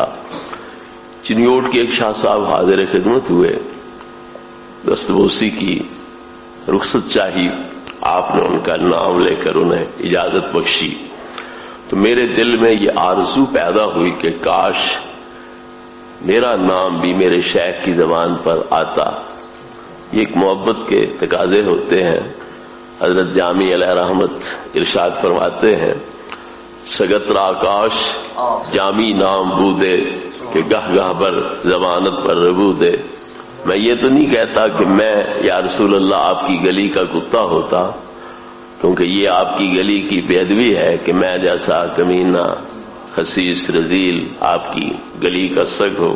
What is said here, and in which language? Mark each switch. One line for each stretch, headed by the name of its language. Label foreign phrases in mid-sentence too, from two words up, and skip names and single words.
Urdu: چنیوٹ کے ایک شاہ صاحب حاضر خدمت ہوئے، دستبوسی کی رخصت چاہی، آپ نے ان کا نام لے کر انہیں اجازت بخشی تو میرے دل میں یہ آرزو پیدا ہوئی کہ کاش میرا نام بھی میرے شیخ کی زبان پر آتا۔ یہ ایک محبت کے تقاضے ہوتے ہیں۔ حضرت جامی علیہ رحمت ارشاد فرماتے ہیں
Persian: سگت را کاش جامی نام بودے کہ گہ گہ پر زبانت پر ربو دے۔
Urdu: میں یہ تو نہیں کہتا کہ میں
Arabic: یا رسول اللہ
Urdu: آپ کی گلی کا کتا ہوتا، کیونکہ یہ آپ کی گلی کی بے ادبی ہے کہ میں جیسا کمینہ خسیس رذیل آپ کی گلی کا سگ ہو۔